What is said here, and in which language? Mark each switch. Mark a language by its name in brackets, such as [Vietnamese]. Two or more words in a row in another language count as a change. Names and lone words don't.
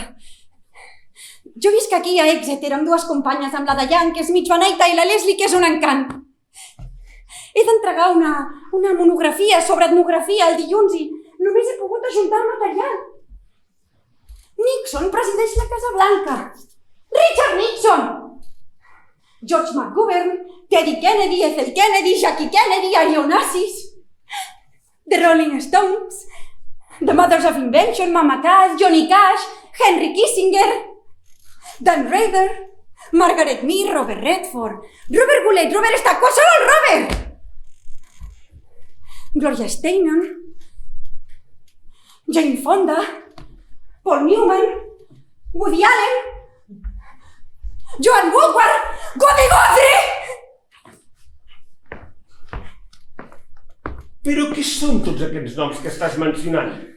[Catalan] Jo visc aquí a Exeter amb dues companyes, amb la Diane, que és mig beneita, i la Leslie, que és un encant. He d'entregar una monografia sobre etnografia el dilluns i només he pogut ajuntar el material. Nixon presideix la Casa Blanca. Richard Nixon! George McGovern, Teddy Kennedy, Ethel Kennedy, Jackie Kennedy, Onassis, The Rolling Stones, The Mothers of Invention, Mama Cass, Johnny Cash, Henry Kissinger, Dan Rather, Margaret Mead, Robert Redford, Robert Goulet, Robert Stack, qualsevol Robert! Gloria Steinem, Jane Fonda, Paul Newman, Woody Allen, Joan Woodward, Goody Guthrie! Però què són tots aquests noms que estàs mencionant?